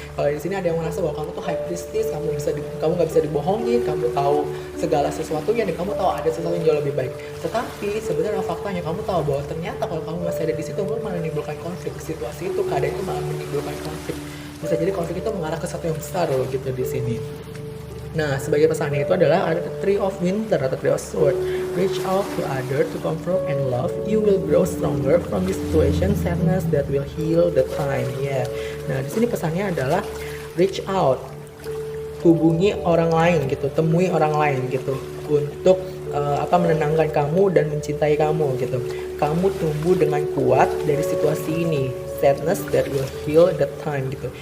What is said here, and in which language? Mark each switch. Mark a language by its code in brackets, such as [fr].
[id] Kalau di sini ada yang merasa bahwa kamu tuh high priestess, kamu nggak bisa dibohongin, kamu tahu segala sesuatunya dan kamu tahu ada sesuatu yang jauh lebih baik. Tetapi sebenarnya faktanya kamu tahu bahwa ternyata kalau kamu masih ada di situ malah menimbulkan konflik. Situasi itu, keadaan itu malah menimbulkan konflik. Bisa jadi konflik itu mengarah ke sesuatu yang besar loh gitu di sini. Nah, sebagai pesannya itu adalah ada Three of Winter atau Three of Swords. [en] Reach out to others to comfort and love. You will grow stronger from this situation. Sadness that will heal the time. Yeah. [id] Nah, di sini pesannya adalah [en] reach out, [id] hubungi orang lain gitu, temui orang lain gitu untuk menenangkan kamu dan mencintai kamu gitu. Kamu tumbuh dengan kuat dari situasi ini. [en] Sadness that will heal the time [id] gitu.